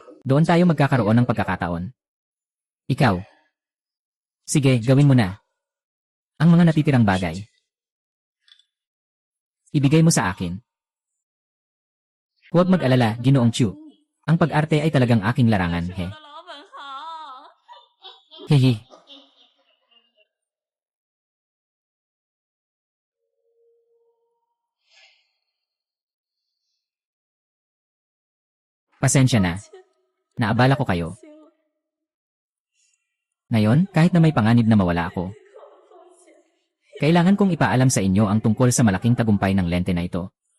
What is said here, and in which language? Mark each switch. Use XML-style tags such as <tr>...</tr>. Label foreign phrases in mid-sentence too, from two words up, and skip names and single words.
<tl>Doon tayo magkakaroon ng pagkakataon. Ikaw. Sige, gawin mo na. Ang mga natitirang bagay. Ibigay mo sa akin. Huwag mag-alala, Ginoong Chu. Ang pag-arte ay talagang aking larangan, he.</tl> <zh>我的老本行。</zh> <tl>Hehe. Pasensya na. Naabala ko kayo. Ngayon, kahit na may panganib na mawala ako, kailangan kong ipaalam sa inyo ang tungkol sa malaking tagumpay ng lente na ito.</tl>